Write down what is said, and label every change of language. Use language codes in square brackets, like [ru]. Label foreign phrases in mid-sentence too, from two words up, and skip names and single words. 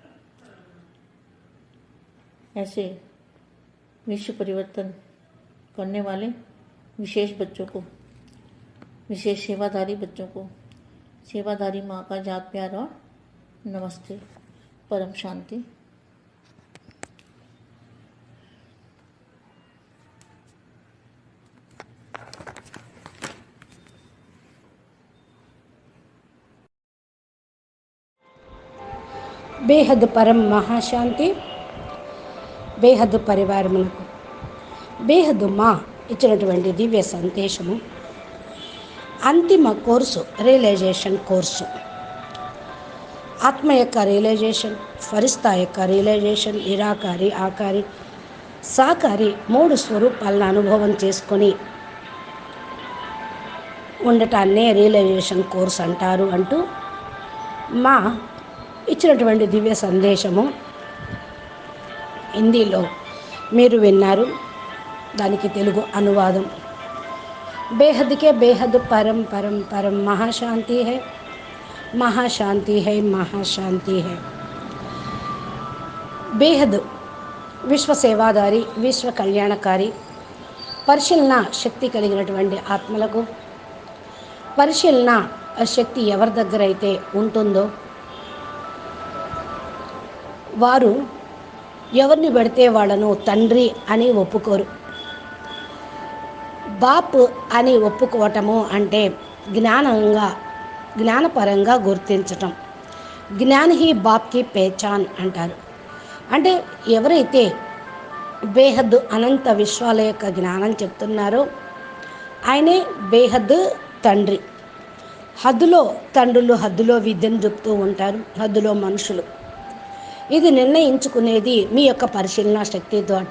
[hi] ऐसे विश्व परिवर्तन करने वाले विशेष बच्चों को, विशेष सेवाधारी बच्चों को सेवाधारी माँ का जात प्यार और नमस्ते, परम शांति। [te] బేహద్ పరం మహాశాంతి. బేహద్ పరివారమునకు బేహద్ మా ఇచ్చినటువంటి దివ్య సందేశము అంతిమ కోర్సు, రియలైజేషన్ కోర్సు. ఆత్మ యొక్క రియలైజేషన్, ఫరిస్తా యొక్క రియలైజేషన్, నిరాకారి, ఆకారి, సాకారి మూడు స్వరూపాలను అనుభవం చేసుకొని ఉండటాన్నే రియలైజేషన్ కోర్స్ అంటారు అంటూ మా ఇచ్చినటువంటి దివ్య సందేశము హిందీలో మీరు విన్నారు. దానికి తెలుగు అనువాదం. [hi] बेहद के बेहद परम परम परम महाशांति है, महाशांति है, महाशांति है, మహాశాంతి హై, మహాశాంతి హై. [te] బేహద్ విశ్వ సేవాదారి, విశ్వ కళ్యాణకారి, పరిశీలన శక్తి కలిగినటువంటి ఆత్మలకు పరిశీలన శక్తి ఎవరి దగ్గర అయితే ఉంటుందో వారు ఎవరిని పెడితే వాళ్ళను తండ్రి అని ఒప్పుకోరు. బాప్ అని ఒప్పుకోవటము అంటే జ్ఞానపరంగా గుర్తించటం. [hi] ज्ञान ही बाप की पहचान [te] అంటారు. అంటే ఎవరైతే బేహద్ అనంత విశ్వాల యొక్క జ్ఞానం చెప్తున్నారో ఆయనే బేహద్ తండ్రి. హద్దులో తండ్రులు, హద్దులో విద్యను చెప్తూ ఉంటారు, హద్దులో మనుషులు. ఇది నిర్ణయించుకునేది మీ యొక్క పరిశీలన శక్తితోటి.